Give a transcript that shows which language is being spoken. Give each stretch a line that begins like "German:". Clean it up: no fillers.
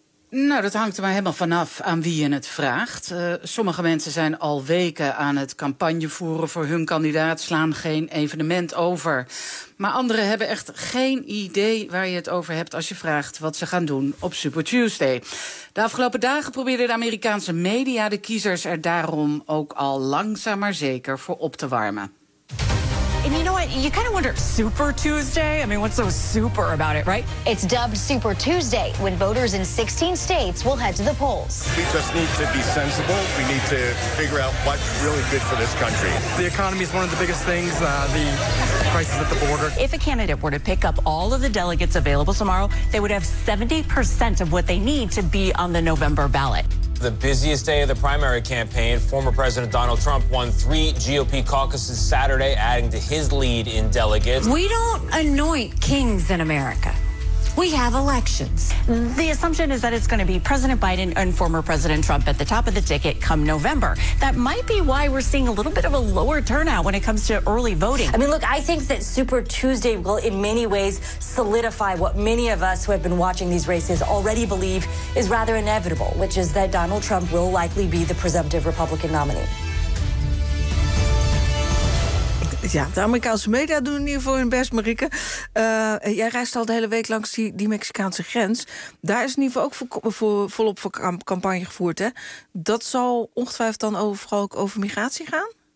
Dutch: Nou, dat hangt er maar helemaal vanaf aan wie je het vraagt. Sommige mensen zijn al weken aan het campagne voeren voor hun kandidaat, slaan geen evenement over. Maar anderen hebben echt geen idee waar je het over hebt als je vraagt wat ze gaan doen op Super Tuesday. De afgelopen dagen probeerden de Amerikaanse media de kiezers er daarom ook al langzaam maar zeker voor op te warmen.
English: And you know what? You kind of wonder, Super Tuesday? I mean, what's so super about it, right? It's dubbed Super Tuesday when voters in 16 states will head to the polls. We just need to be sensible. We need to figure out what's really good for this country. The economy is one of the biggest things, the crisis at the border. If a candidate were to pick up all of the delegates available tomorrow, they would have 70% of what they need to be on the November ballot. The busiest day of the primary campaign, former President Donald Trump won 3 GOP caucuses Saturday, adding to his lead in delegates. We don't anoint kings in America. we have elections. The assumption is that it's going to be President Biden and former President Trump at the top of the ticket come November. That might be why we're seeing a little bit of a lower turnout when it comes to early voting. I mean, look, I think that Super Tuesday will in many ways solidify what many of us who have been watching these races already believe is rather inevitable, which is that Donald Trump will likely be the presumptive Republican nominee.
Dutch: Ja, de Amerikaanse media doen in ieder geval hun best, Marieke. Jij reist al de hele week langs die Mexicaanse grens. Daar is in ieder geval ook volop voor campagne gevoerd, hè? Dat zal ongetwijfeld dan vooral ook over migratie gaan?